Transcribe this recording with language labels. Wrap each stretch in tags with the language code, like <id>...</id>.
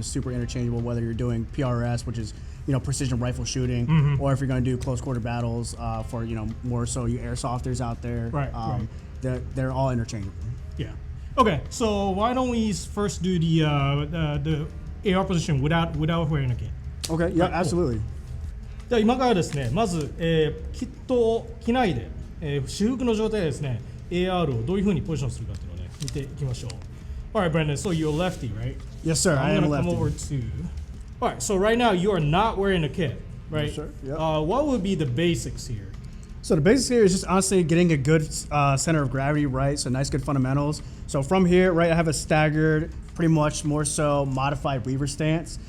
<en>It's super interchangeable, whether you're doing PRS, which is precision rifle shooting, or if you're going to do close quarter battles for more so you airsofters out there. Right. They're all interchangeable. Yeah. Okay. So why don't we first do the AR position without wearing a kit? Okay. Yeah. Absolutely.</en> <ja>では今からですね、まず、キットを着ないで、私服の状態でですね、AR をどういう風にポジションするかっていうのをね、見ていきましょう。</ja> <en>Alright, Brandon, so you're a lefty, right? Yes, sir. I am a lefty. I'm gonna come over to. Alright, so right now you are not wearing a kit, right? Yes, sir. Yep. What would be the basics here? So the basics here is just honestly getting a good center of gravity, right? So nice, good fundamentals. So from here, right, I have a staggered, pretty much more so modified weaver stance.</en>